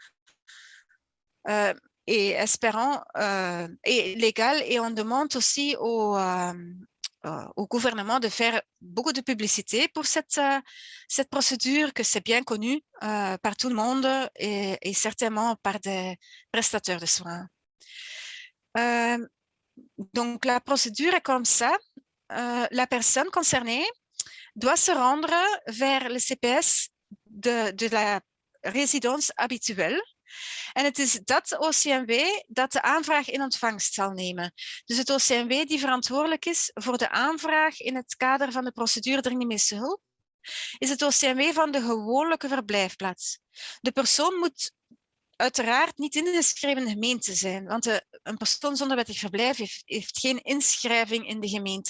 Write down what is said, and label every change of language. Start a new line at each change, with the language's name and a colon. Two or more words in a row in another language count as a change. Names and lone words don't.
French: Et espérant, et légale, et on demande aussi au gouvernement de faire beaucoup de publicité pour cette procédure, que c'est bien connu par tout le monde et certainement par des prestataires de soins. Donc, la procédure est comme ça. La personne concernée doit se rendre vers le CPS de la résidence habituelle.
Dutch: En het is dat OCMW dat de aanvraag in ontvangst zal nemen. Dus het OCMW die verantwoordelijk is voor de aanvraag in het kader van de procedure dringende medische hulp, is het OCMW van de gewone verblijfplaats. De persoon moet uiteraard niet ingeschreven in de gemeente zijn, want een persoon zonder wettig verblijf heeft geen inschrijving in de gemeente.